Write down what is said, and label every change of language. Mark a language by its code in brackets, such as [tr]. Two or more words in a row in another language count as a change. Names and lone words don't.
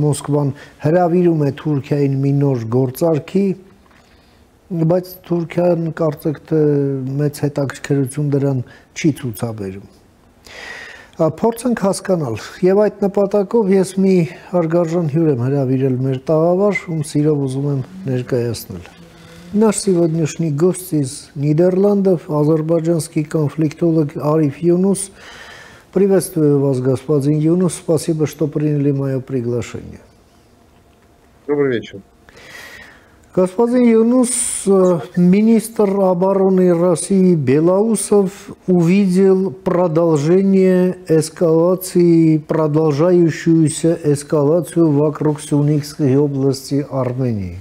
[hy] Մոսկվան հրավիրում է Թուրքիային մի նոր գործարքի, բայց Թուրքիան կարծեք թե մեծ հետաքրքրություն դրան չի ցուցաբերում։ Փորձենք հասկանալ, եւ այդ նպատակով ես մի հարգարժան հյուր եմ հրավիրել մեր տաղավար, ում սիրով ուզում եմ ներկայացնել։ [ru] Наш сегодняшний гость из Нидерландов, азербайджанский конфликтолог Ариф Юнус. Приветствую вас, господин Юнус. Спасибо, что приняли мое приглашение. Добрый вечер. Господин Юнус, министр обороны России Белоусов увидел продолжение эскалации, продолжающуюся эскалацию вокруг Сюникской области Армении.